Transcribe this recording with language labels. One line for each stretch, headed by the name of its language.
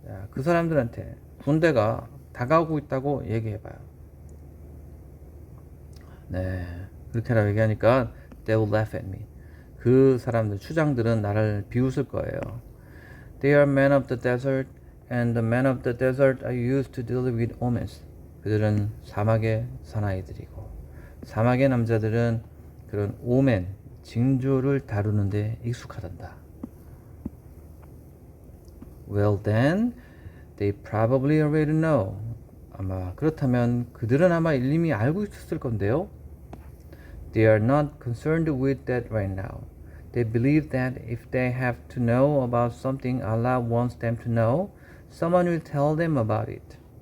Korean: 그 사람들한테 군대가 다가오고 있다고 얘기해봐요. 네, 그렇게라고 얘기하니까
English: they will laugh at me.
Korean: 그 사람들, 추장들은 나를 비웃을 거예요.
English: They are men of the desert, and the men of the desert are used to deal with omens.
Korean: 그들은 사막의 사나이들이고 사막의 남자들은 그런 오멘, 징조를 다루는데 익숙하단다.
English: Well then, they probably already know.
Korean: 아마 그렇다면 그들은 아마 이미 알고 있었을 건데요.
English: They are not concerned with that right now. They believe that if they have to know about something Allah wants them to know, someone will tell them about it.